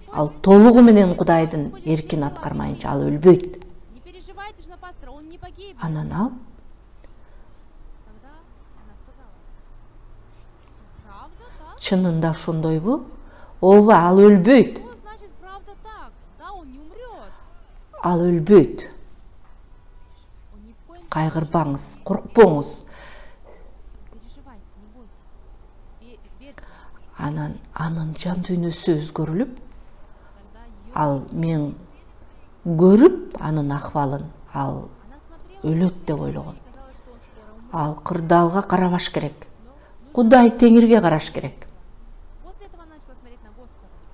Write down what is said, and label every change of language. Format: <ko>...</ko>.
<ky>Ал толугу менен Кудайдын эркин аткармайынча ал өлбөйт.</ky> <ru>Не переживайте же на пастора, он не погибнет.</ru> <ky>Анан ал</ky> <ru>Тогда она сказала, правда так?</ru> <ky>чынында ошондойбу? Ооба, ал өлбөйт.</ky> <ru>Что значит правда так? Да, он не умрет.</ru> <ky>Ал өлбөйт.</ky> <ru>Он ни в коем</ru> <ky>Кайгырбаңыз, коркпоңуз.</ky> <ru>не переживайте, не бойтесь. Верьте.</ru> <ky>Анын жан дүйнөсү өзгөрүлүп,</ky> <ru>Тогда ее...</ru> <ky>ал мен көрүп анын акыбалын, ал</ky> <ru>Она смотрела,</ru> <ky>өлөт деп ойлогон.</ky> <ru>и казалось, что он скоро умрет.</ru> <ky>Ал кырдаалга карабаш керек. Кудай теңирге караш керек.</ky> <ru>После этого она начала смотреть на Господа.</ru>